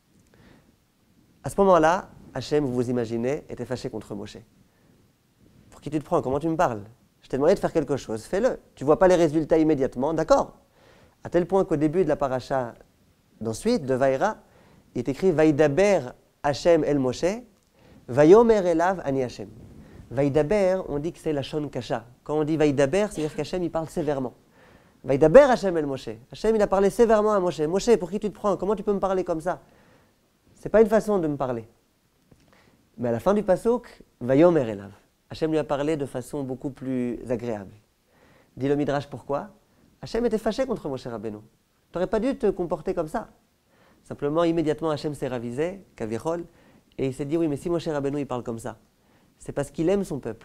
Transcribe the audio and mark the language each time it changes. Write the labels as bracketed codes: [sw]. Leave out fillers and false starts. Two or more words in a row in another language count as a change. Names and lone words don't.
[fr] À ce moment-là, Hachem, vous vous imaginez, était fâché contre Moshe. Pour qui tu te prends? Comment tu me parles? Je t'ai demandé de faire quelque chose, fais-le. Tu ne vois pas les résultats immédiatement, d'accord? À tel point qu'au début de la paracha d'ensuite, de Vaïra, il est écrit [he] וידבר השם אל משה, ויאמר אליו אני השם. [fr] Vaïdaber, on dit que c'est [he] לשון קשה. [fr] Quand on dit Vaïdaber, c'est-à-dire qu'Hachem il parle sévèrement. [he] וידבר השם אל משה. [fr] Hachem il a parlé sévèrement à Moshe. Moshe, pour qui tu te prends? Comment tu peux me parler comme ça? C'est pas une façon de me parler. Mais à la fin du pasuk, [he] ויאמר אליו. [fr] Hachem lui a parlé de façon beaucoup plus agréable. Dit le Midrash pourquoi? Hachem était fâché contre Moshe Rabbeinu. Tu n'aurais pas dû te comporter comme ça. Simplement, immédiatement, Hachem s'est ravisé, Kavirol, et il s'est dit, oui, mais si Moshe Rabbeinu il parle comme ça, c'est parce qu'il aime son peuple.